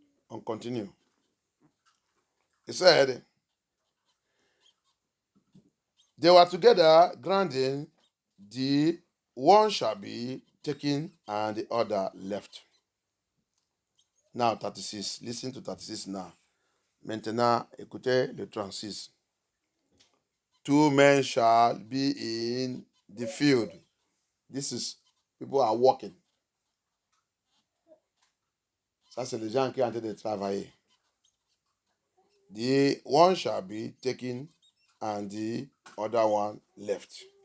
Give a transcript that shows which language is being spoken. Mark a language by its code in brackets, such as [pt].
[en] And continue. He said, they were together grinding, the one shall be taken and the other left. Now, 36. Listen to 36 now. [fr] Maintenant, écoutez le 36. [en] Two men shall be in the field. This is, people are walking. [fr] Ça, c'est les gens qui sont en train de travailler. [en] The one shall be taken and the other one left.